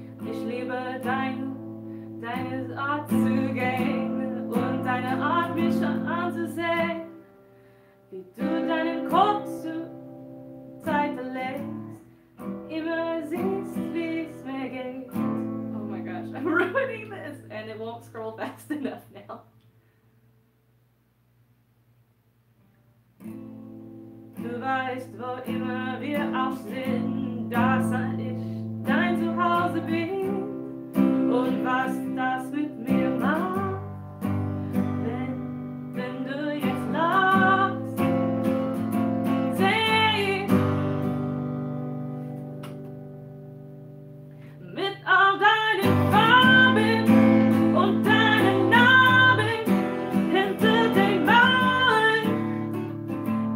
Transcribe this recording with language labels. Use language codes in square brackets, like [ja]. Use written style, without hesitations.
[de] Ich liebe deine Art zu gehen und deine Art, mich anzusehen, wie du deinen Kopf zur Seite legst, immer siehst, wie es mir geht. [en] Oh my gosh, I'm ruining this, and it won't scroll fast enough now. [de] Du weißt, wo immer wir auch sind, dass ich dein Zuhause bin. Und was das mit mir macht, wenn du jetzt lachst, seh ich mit all deinen Farben und deinen Narben hinter den Mauern.